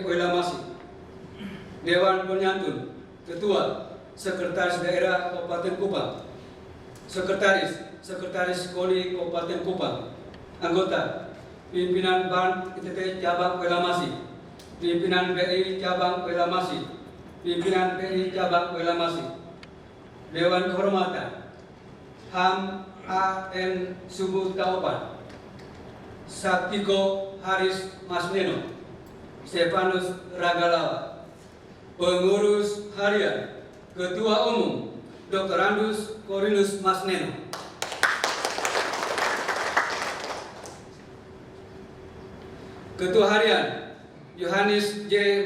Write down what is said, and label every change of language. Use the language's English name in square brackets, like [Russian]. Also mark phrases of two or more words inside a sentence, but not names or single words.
[Indonesian] Oilamasi, Dewan Penyantun, Ketua, Sekretaris Daerah Kabupaten Kupang, Sekretaris KONI Kabupaten Kupang, anggota, pimpinan BAN ITT Cabang Oilamasi, pimpinan BI Cabang Oilamasi, pimpinan BI Cabang Oilamasi, Dewan Kehormatan, HAM A.N. Subuh Taupan, Saktiko Haris Masneno, Stefanus Ragalawa, Pengurus Harian, Ketua Umum Dr. Randus Korinus Masneno, Ketua Harian Yohanes J.